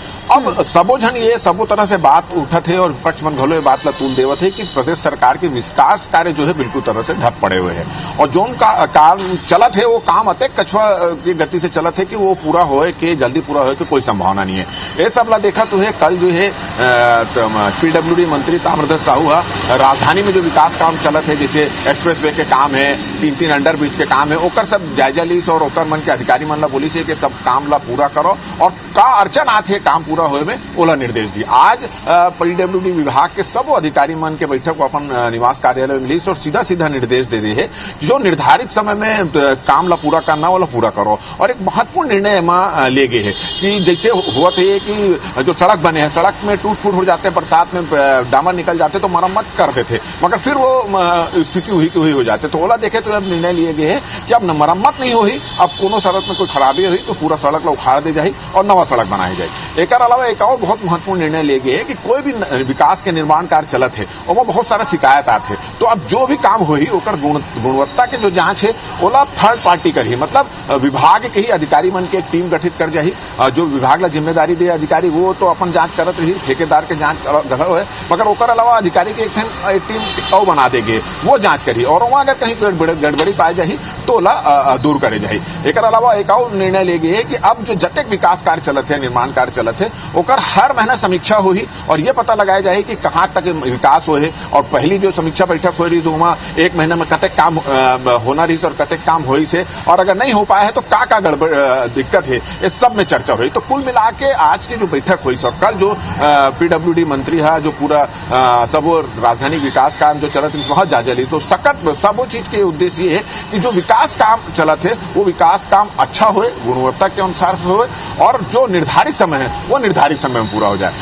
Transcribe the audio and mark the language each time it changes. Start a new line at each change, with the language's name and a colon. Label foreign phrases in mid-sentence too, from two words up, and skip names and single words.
Chhattisgarhi: अब सबो जन ये सबो तरह से बात उठत है और विपक्ष मन घलो ये बात ला तूल देवत है कि प्रदेश सरकार के विकास कार्य जो है बिल्कुल तरह से ढप पड़े हुए हैं और जो काम चलत है वो काम अतक कछुआ की गति से चलत है कि वो पूरा होए के जल्दी पूरा होए के कोई संभावना नहीं है। ये सब ला देखा तो है कल जो है PWD मंत्री ताम्रध्वज साहू राजधानी में जो विकास काम चलत है, जैसे एक्सप्रेसवे के काम है, 3 अंडरब्रिज के काम है, ओकर सब जायजा लीस और ओकर मन के अधिकारी मन ला बोली से कि सब काम ला पूरा करो और का अड़चन आते काम पूरा होए में ओला निर्देश दी। आज PWD विभाग के सब अधिकारी मन के बैठक को अपन निवास कार्यालय में मिली और सीधा सीधा निर्देश दे रही है जो निर्धारित समय में काम ला पूरा करना वाला पूरा करो। और एक महत्वपूर्ण निर्णय में ले गए है कि जैसे हुआ है कि जो सड़क बने हैं, सड़क में टूट फूट हो जाते हैं, बरसात में डामर निकल जाते तो मरम्मत करते थे, मगर फिर वो स्थिति हुई हो जाते तो ओला देखे तो अब निर्णय लिए गए है कि अब मरम्मत नहीं हुई, अब कोनो सड़क में कोई खराबी हुई तो पूरा सड़क ला उखाड़ दे जाए और नवा सड़क बनाई जाए। एक अलावा एक और बहुत महत्वपूर्ण निर्णय ले गए है कि कोई भी विकास के निर्माण कार्य चलत है और वो बहुत सारा शिकायत आते हैं तो अब जो भी काम हो ओकर गुणवत्ता के जो जांच है ओला
English: third party
Chhattisgarhi: करी, मतलब विभाग के ही अधिकारी मन के एक टीम गठित कर जाही। जो विभाग ला जिम्मेदारी दे अधिकारी वो तो अपन जांच करत रही, ठेकेदार के जांच गलत है, मगर ओकर अलावा अधिकारी के एक टीम और बना देगे, वो जांच करी और वहां अगर कहीं गड़बड़ी पाई जाही तो ओला दूर करे जाही। एक अलावा एक और निर्णय ले गए कि अब जो जतक विकास कार्य चलत है, निर्माण कार्य चलत है, ओकर हर महीना समीक्षा हुई और ये पता लगाया जाए कि कहाँ तक विकास हो है। और पहली जो समीक्षा बैठक हो रही वहाँ 1 महीने में कतक काम होना रही और कतक काम हो से, और अगर नहीं हो पाया है तो का गड़बड़ दिक्कत है, इस सब में चर्चा हुई। तो कुल मिला के आज की जो बैठक हुई और कल जो PWD मंत्री है जो पूरा सब राजधानी विकास काम जो चलत वहाँ जायजा ली तो सब चीज के उद्देश्य ये है कि जो विकास काम चलत है वो विकास काम अच्छा हो, गुणवत्ता के अनुसार हो और जो निर्धारित समय है वो निर्धारित समय में पूरा हो जाए।